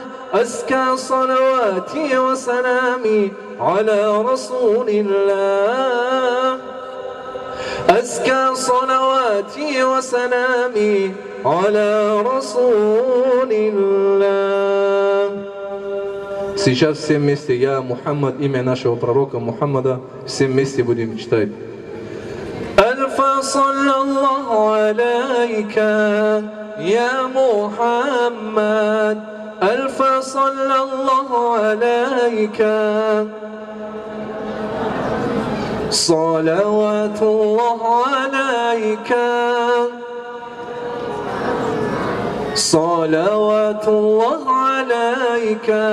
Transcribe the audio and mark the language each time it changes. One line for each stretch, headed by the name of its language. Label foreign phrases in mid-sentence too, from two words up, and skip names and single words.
Arabic: أزكى صلواتي وسلامي على رسول الله، أزكى صلواتي وسلامي على رسول الله.
Russian: Сейчас все вместе, я Мухаммад, имя нашего пророка Мухаммада, все вместе будем читать.
Arabic: ألف صلى الله عليك يا محمد، ألف صلى الله عليك، صلوات الله عليك، صلوات الله عليك.